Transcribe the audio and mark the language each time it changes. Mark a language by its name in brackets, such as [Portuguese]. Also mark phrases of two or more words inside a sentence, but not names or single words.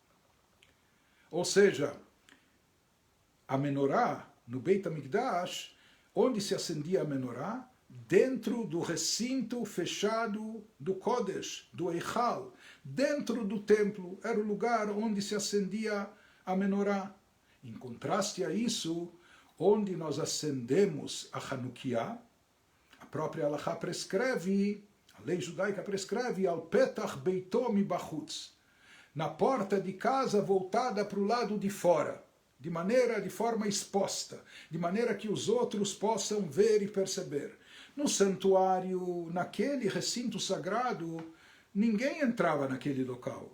[Portuguese] Ou seja, a Menorá, no [Hebrew] בית המקדש, [Portuguese] onde se acendia a Menorá, dentro do recinto fechado do Kodesh, do Eichal, dentro do templo, era o lugar onde se acendia a Menorá. Em contraste a isso, onde nós acendemos a Hanukkah, a própria Halachá prescreve, a lei judaica prescreve, [Hebrew] על פתח ביתו מבחוץ, [Portuguese] na porta de casa voltada para o lado de fora, de forma exposta, de maneira que os outros possam ver e perceber. No santuário, naquele recinto sagrado, ninguém entrava naquele local.